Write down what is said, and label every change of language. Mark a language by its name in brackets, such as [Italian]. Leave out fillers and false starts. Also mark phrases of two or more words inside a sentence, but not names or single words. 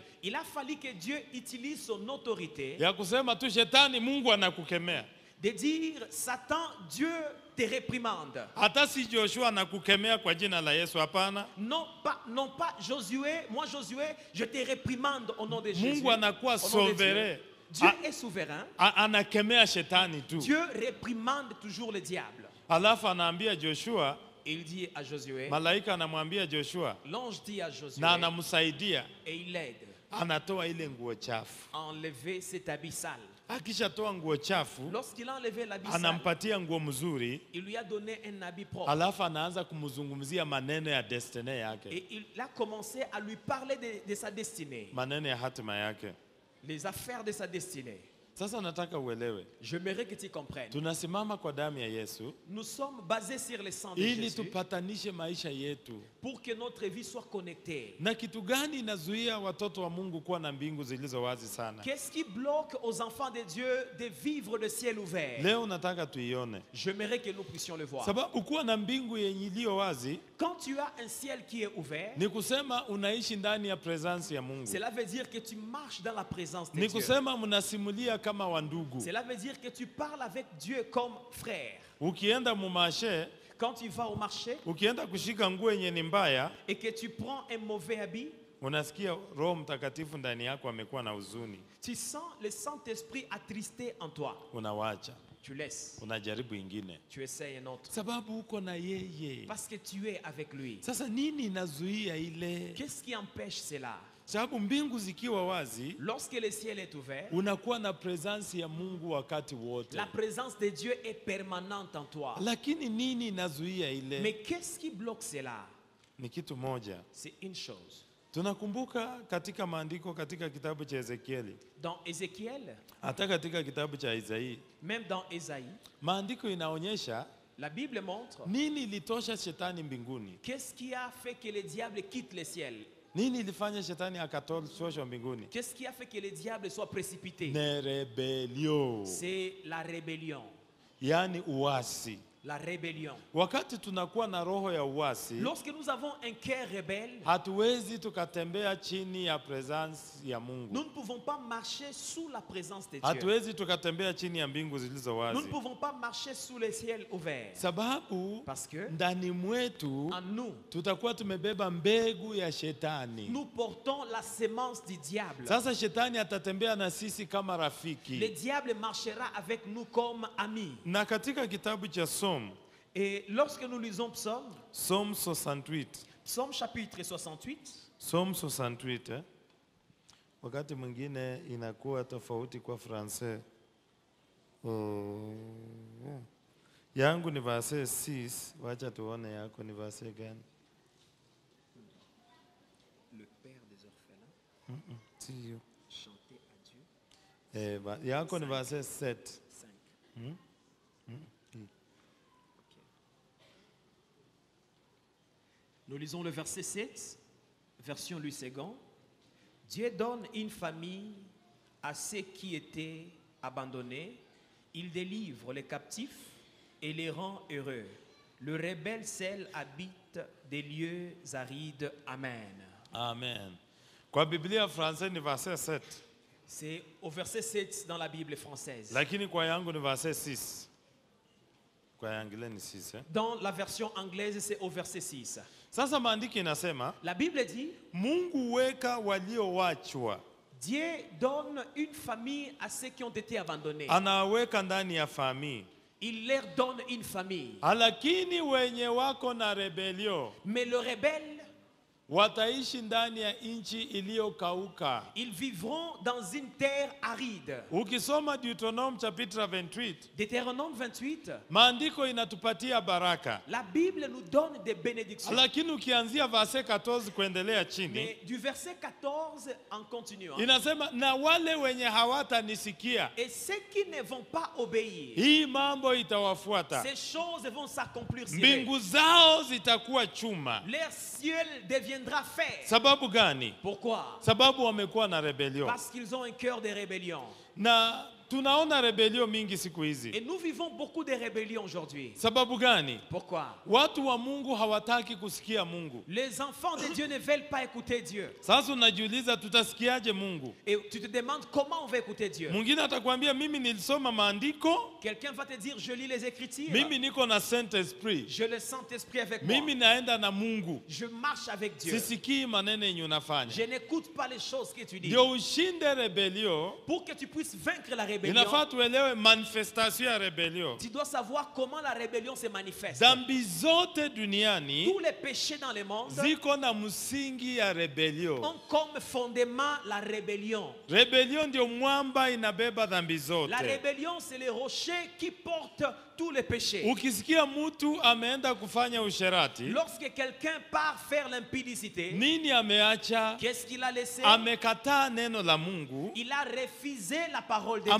[French] Il a fallu que Dieu utilise son autorité [Swahili] ya kusema tu shetani, Mungu anakukemea. [French] de dire Satan, Dieu te réprimande. [Swahili] Hata si Joshua anakukemea kwa jina la Yesu, hapana. [French] Non pas Josué, moi Josué, je te réprimande au nom de Jésus. [Swahili] Mungu anakuwa [French] Au nom de souverain. Dieu. Dieu est souverain. [Swahili] Anakemea shetani tu. [French] Dieu réprimande toujours le diable. [Swahili] Alafu anaambia Joshua, [French] Et il dit à Josué, [Swahili] malaika anamwambia Joshua [French] l'ange dit à Josué, [Swahili] na anamsaidia, [French] et il l'aide [Swahili] anatoa ile nguo chafu. [French] à enlever cet habit sale. [Swahili] Akishatoa nguo chafu, [French] Lorsqu'il a enlevé l'habit sale, [Swahili] anampatia nguo mzuri, [French] il lui a donné un habit propre. [Swahili] alafu anaanza kumzungumzia maneno ya destiny yake, [French] Et il a commencé à lui parler de sa destinée, [Swahili] maneno ya hatima yake. [French] les affaires de sa destinée. [Swahili] Sasa nataka uelewe, [French] J'aimerais que tu comprennes. [Swahili] tunasimama kwa damu ya Yesu [French] Nous sommes basés sur le sang de [Swahili] ili [French] Jésus [Swahili] tupatanishe maisha yetu. [French] pour que notre vie soit connectée. [Swahili] Na kitu gani inazuia watoto wa Mungu kuwa na mbingu zilizo wazi sana? [French] Qu'est-ce qui bloque aux enfants de Dieu de vivre le ciel ouvert? [Swahili] Leo nataka tuione, [French] J'aimerais que nous puissions le voir. [Swahili] sababu kuwa na mbingu yenye iliyo wazi [French] Quand tu as un ciel qui est ouvert, [Swahili] ni kusema unaishi ndani ya presence ya Mungu, [French] cela veut dire que tu marches dans la présence de [Swahili] ni [French] Dieu. [Swahili] kusema mnasimulia kama wandugu. [French] Cela veut dire que tu parles avec Dieu comme frère. [Swahili] Ukienda mumashe, [French] Quand tu vas au marché [Swahili] ukienda kushika nguo yenye ni mbaya, [French] et que tu prends un mauvais habit, [Swahili] unasikia Roho Mtakatifu ndani yako amekuwa na huzuni, [French] tu sens le Saint-Esprit attristé en toi. [Swahili] unawacha, [French] Tu laisses, [Swahili] unajaribu ingine, [French] tu essayes un autre. [Swahili] sababu uko na yeye. [French] Parce que tu es avec lui. [Swahili] Sasa nini inazuia ile? [French] Qu'est-ce qui empêche cela? [Swahili] Sababu mbingu zikiwa wazi, [French] Lorsque le ciel est ouvert, [Swahili] unakuwa na presence ya Mungu wakati wote. [French] la présence de Dieu est permanente en toi. [Swahili] Lakini nini inazuia ile? [French] Mais qu'est-ce qui bloque cela? [Swahili] Ni kitu moja. [French] C'est une chose. [Swahili] Tunakumbuka katika maandiko, katika kitabu cha Ezekieli, [French] Dans Ézéchiel, [Swahili] hata katika kitabu cha Isaia, [French] même dans Ésaïe, [Swahili] maandiko inaonyesha [French] la Bible montre [Swahili] nini ilitosha shetani mbinguni. [French] qu'est-ce qui a fait que le diable quitte le ciel. [Swahili] Nini ilifanya shetani akatoshwa mbinguni? [French] Qu'est-ce qui a fait que le diable soit précipité? [Swahili] Ni rebelio, [French] C'est la rébellion. [Swahili] yani uasi. [French] La rébellion. [Swahili] Wakati tunakuwa na roho ya uasi, [French] Lorsque nous avons un cœur rebelle, [Swahili] hatuwezi tukatembea chini ya presence ya Mungu. [French] nous ne pouvons pas marcher sous la présence de Dieu. [Swahili] Hatuwezi tukatembea chini ya mbingu zilizo [French] Nous [Swahili] wazi, [French] ne pouvons pas marcher sous le ciel ouvert. [Swahili] sababu [French] Parce que [Swahili] ndani mwetu [French] en nous, [Swahili] tutakuwa tumebeba mbegu ya shetani. [French] nous portons la sémence du diable. [Swahili] Sasa shetani atatembea na sisi kama [French] Le [Swahili] rafiki. [French] diable marchera avec nous comme amis. [Swahili] Na katika kitabu cha Psalm, [French] Et lorsque nous lisons Psaume, [Swahili] Psalm 68, [French] Psaume chapitre 68, [Swahili] Psalm 68 wakati mwingine inakuwa tofauti kwa Francais. Yangu ni verse 6, wacha tuone yako ni verse gani? [French] le Père des orphelins, [Swahili] Sio. [French] chanter à Dieu. [Swahili] Yako ni verse 7. 5. [French] Nous lisons le verset 7, version Louis II. Dieu donne une famille à ceux qui étaient abandonnés. Il délivre les captifs et les rend heureux. Le rebelle seul habite des lieux arides. Amen. Amen. [Swahili] Kwa Biblia Francais ni verse 7, [French] C'est au verset 7 dans la Bible française. [Swahili] lakini kwa yangu ni verse 6. Kwa yangile ni 6. [French] Dans la version anglaise, c'est au verset 6. [Swahili] Sasa maandiki inasema [French] La Bible dit, [Swahili] Mungu weka waliowachwa, [French] Dieu donne une famille à ceux qui ont été abandonnés. [Swahili] anaweka ndani ya famii. [French] Il leur donne une famille. [Swahili] Lakini wenye wako na rebelio, [French] Mais le rebelle, [Swahili] wataishi ndani ya nchi iliyokauka. [French] Ils vivront dans une terre aride. [Swahili] Ukisoma Deuteronome chapitre 28, [French] Deutéronome 28, [Swahili] maandiko inatupatia baraka. [French] la Bible nous donne des bénédictions. [Swahili] Lakini ukianzia verse 14 kuendelea chini, [French] Mais du verset 14 en continuant, [Swahili] inasema na wale wenye hawatanisikia, et ceux qui ne vont pas obéir, hii mambo itawafuata. [French] ces choses vont s'accomplir sur eux. [Swahili] Mbingu zao zitakuwa chuma. [French] Leur ciel deviendra fer. [Swahili] Sababu gani? [French] Pourquoi? [Swahili] Sababu wamekuwa na rebellion. [French] Parce qu'ils ont un cœur de rébellion. [Swahili] Na tunaona rebellion mingi siku [French] Et [Swahili] hizi. [French] nous vivons beaucoup de rébellions aujourd'hui. [Swahili] Sababu gani? [French] Pourquoi? [Swahili] Watu wa Mungu hawataki kusikia Mungu. [French] Les enfants de Dieu ne veulent pas écouter Dieu. [Swahili] Sasa unajiuliza tutasikiaje Mungu? [French] Et tu te demandes comment on va écouter Dieu. [Swahili] Mwingine atakwambia mimi nilisoma maandiko, [French] Quelqu'un va te dire, je lis les Écritures. [Swahili] mimi niko na Saint Esprit. [French] Je le Saint-Esprit avec moi. [Swahili] Mimi naenda na Mungu. [French] Je marche avec Dieu. [Swahili] Sisikii maneno yenye unafanya. [French] Je n'écoute pas les choses que tu dis. [Swahili] Ndio ushinde rebellion, [French] Pour que tu puisses vaincre la rébellion, [Swahili] inafaa tuelewe manifestation ya rebellion. [French] tu dois savoir comment la rébellion se manifeste. [Swahili] Dhambi zote duniani [French] Tous les péchés dans le monde [Swahili] ziko na msingi ya rebellion. [French] ont comme fondement la rébellion. [Swahili] Rebellion ndio mwamba inabeba dhambi zote. [French] La rébellion, c'est le rocher qui porte tous les péchés. [Swahili] Ukisikia mtu ameenda kufanya usherati, [French] Lorsque quelqu'un part faire l'impudicité, [Swahili] nini ameacha? [French] qu'est-ce qu'il a laissé? [Swahili] Amekataa neno la Mungu [French] Il a refusé la parole de